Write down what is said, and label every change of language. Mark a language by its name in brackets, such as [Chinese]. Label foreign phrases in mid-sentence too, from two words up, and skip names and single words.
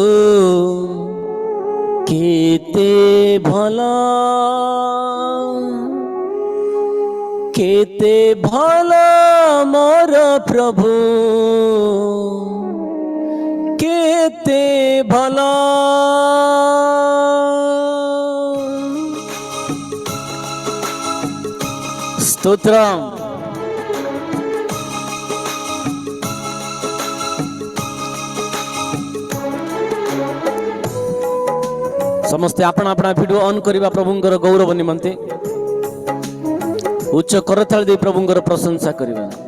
[Bangla] কেতে ভাল, কেতে ভাল মোর প্রভু, কেতে ভাল। স্তোত্রম। [Odia] ସମସ୍ତେ ଆପଣ ଆପଣ ଭିଡିଓ ଅନ୍ କରିବା ପ୍ରଭୁଙ୍କର ଗୌରବ ନିମନ୍ତେ। ଉଚ୍ଚ କରତାଳି ଦେଇ ପ୍ରଭୁଙ୍କର ପ୍ରଶଂସା କରିବା।